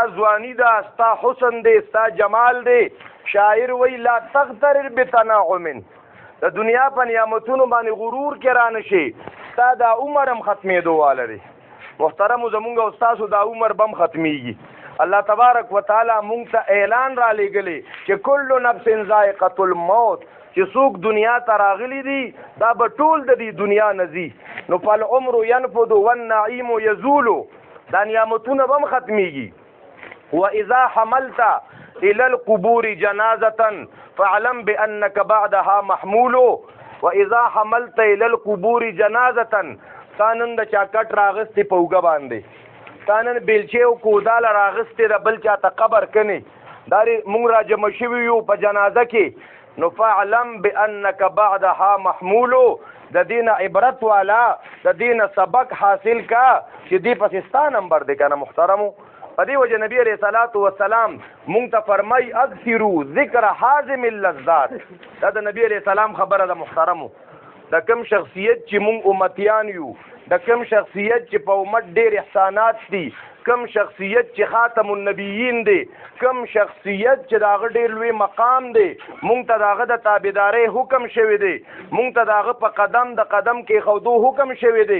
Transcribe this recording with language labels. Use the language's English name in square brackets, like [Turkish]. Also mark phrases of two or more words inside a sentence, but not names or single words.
[Pashto] ځواني ده ستا حسن دی ستا جمال دی شاعر وی [Arabic] لا تغترر بتنعم [Pashto] د دنیا په نعمتونو باندې غرور کې را نشي ستا دا عمر هم ختمېدو واله دی محترمو زمونږ او ستاسو دا عمر بم ختمیږي الله تبارک وتعالی مونږ ته اعلان را لېږلی چې [Arabic] کل نفس ذائقة الموت [Pashto] چې څوک دنیا ته راغلی دي دا به ټول د دې دنیا نه ځي نو [Arabic] فالعمر ينفد والنعيم يزول [Pashto] دا نعمتونه به هم ختمیږي [Arabic] واذا حملت الى القبور جنازة فاعلم بانك بعدها محمول واذا حملت الى القبور جنازة [Pashto] تانن د چا کټ راغستې په اوږه باندې تانن بیلچې او کودال راغستې د بل چا ته قبر کني دا مونږ را جمع شوي یو په جنازه کې نو [Arabic] فاعلم بانک بعدها محمول [Pashto] د دین عبرت والا د دین سبق حاصل کا چې دی پاکستان نمبر دی کنه محترمو. په دې وجه نبی [Arabic] علیہ الصلوۃ والسلام [Pashto] مونږ ته فرمای [Arabic] اکثروا ذکر حازم اللذات. [Pashto] دا د نبی [Arabic] علیہ السلام [Pashto] خبره ده محترمو. د کم شخصیت چې مونږ امتیان یو، د کم شخصیت چې په امت ډېر احسانات دي، کم شخصیت چې [Arabic] خاتم النبیین [Pashto] دی، کم شخصیت چې داغه ډېر لوی مقام دی، مونږ ته داغه د تابعدارۍ حکم شوی دی، مونږ ته داغه په قدم د قدم کې خودو حکم شوی دی.